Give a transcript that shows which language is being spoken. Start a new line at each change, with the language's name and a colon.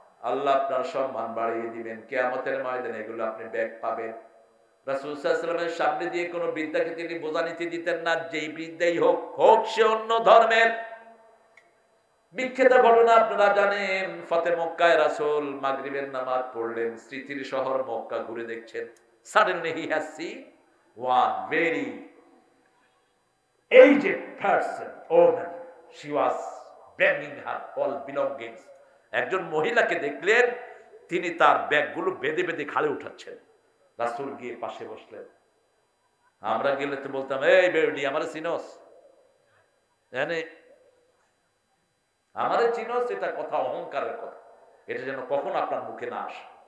Bangla: আল্লাহ আপনার সম্মান বাড়িয়ে দিবেন। কিয়ামতের ময়দানে এগুলো আপনি ব্যাগ পাবেন। রাসূল সাল্লাল্লাহু আলাইহি ওয়াসাল্লামের সামনে দিয়ে কোনো বিদ্যাকে তিনি বোঝা নিতে দিতেন না, যেই বিদ্যাই হোক, হোক সে অন্য ধর্মের। বিখ্যাত ঘটনা আপনারা জানেন, ফতে মক্কায় রাসূল মাগরিবের নামাজ পড়লেন, স্মৃতির শহর মক্কা ঘুরে দেখছেন।
English: Suddenly he has seen one very aged person, woman. She was bringing her all belongings.
Bangla: একজন মহিলাকে দেখলেন, তিনি তার ব্যাগগুলো বেঁধে বেঁধে ঘাড়ে উঠাচ্ছেন। রাসূল গিয়ে পাশে বসলেন। আমরা গেলে তো বলতাম, এই বেডি আমারে চিনোস, জানে আমারে চিনোস, এটা কথা অহংকারের কথা, এটা যেন কখন আপনার মুখে না আসে।